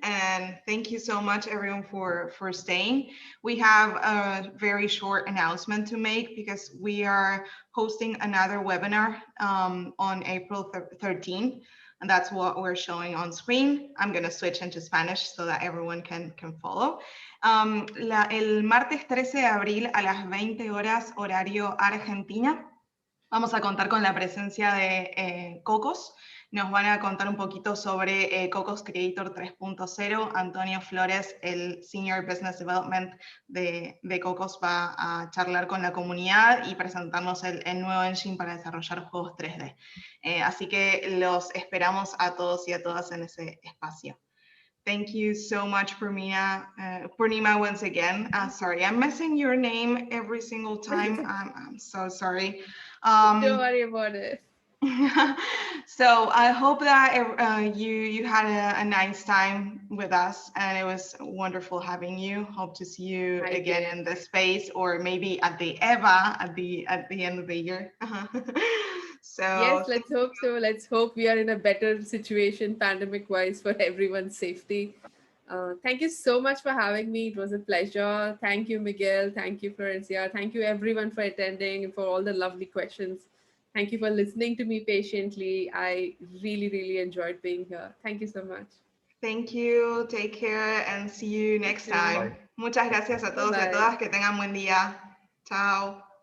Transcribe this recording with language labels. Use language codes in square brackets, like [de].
[en] And thank you so much, everyone, for staying. We have a very short announcement to make because we are hosting another webinar on April 13th. And that's what we're showing on screen. I'm going to switch into Spanish so that everyone can follow. [es] El martes 13 de abril a las 20 horas horario Argentina, vamos a contar con la presencia de Cocos. Nos van a contar un poquito sobre Cocos Creator 3.0. Antonio Flores, el [en] Senior Business Development [es] de Cocos, va a charlar con la comunidad y presentarnos el nuevo engine para desarrollar juegos 3D. Así que los esperamos a todos y a todas en ese espacio. [en] Thank you so much, Poornima, once again. Sorry, I'm messing your name every single time. I'm so sorry. Don't worry about it. So I hope that you had a nice time with us, and it was wonderful having you. Hope to see you again in the space, or maybe at the EVA at the end of the year. So yes, let's hope so. Let's hope we are in a better situation pandemic wise for everyone's safety. Thank you so much for having me. It was a pleasure. Thank you, Miguel. Thank you, Florencia. Thank you, everyone, for attending and for all the lovely questions. Thank you for listening to me patiently. I really, really enjoyed being here. Thank you so much. Thank you. Take care and see you next time. [es] Muchas gracias a todos y a todas. Que tengan buen día. Chao.